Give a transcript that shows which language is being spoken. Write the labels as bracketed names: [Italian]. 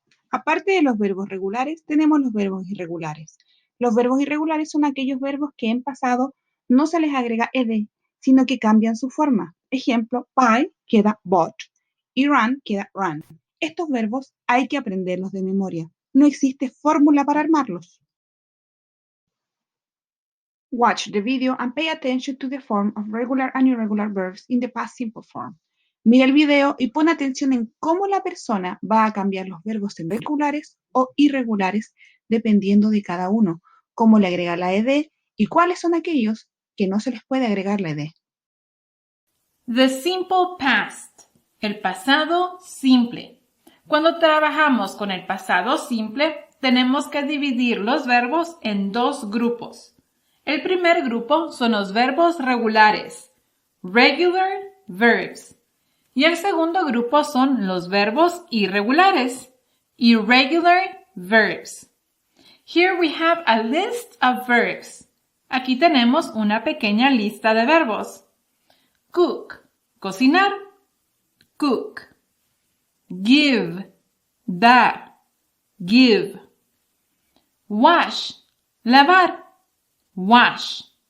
[Spanish] Aparte de los verbos regulares, tenemos los verbos irregulares. Los verbos irregulares son aquellos verbos que en pasado no se les agrega ed, sino que cambian su forma. Ejemplo, buy queda bought y run queda run. Estos verbos hay que aprenderlos de memoria. No existe fórmula para armarlos. [English] Watch the video and pay attention to the form of regular and irregular verbs in the past simple form. [Spanish] Mira el video y pon atención en cómo la persona va a cambiar los verbos en regulares o irregulares dependiendo de cada uno, cómo le agrega la ed y cuáles son aquellos que no se les puede agregar la ed. [English] The simple past, [Spanish] el pasado simple. Cuando trabajamos con el pasado simple, tenemos que dividir los verbos en dos grupos. El primer grupo son los verbos regulares, [English] regular verbs. [Spanish] Y el segundo grupo son los verbos irregulares, [English] irregular verbs. Here we have a list of verbs. [Spanish] Aquí tenemos una pequeña lista de verbos. [English] Cook, cocinar, cook. Give, dar, give. Wash, lavar, wash.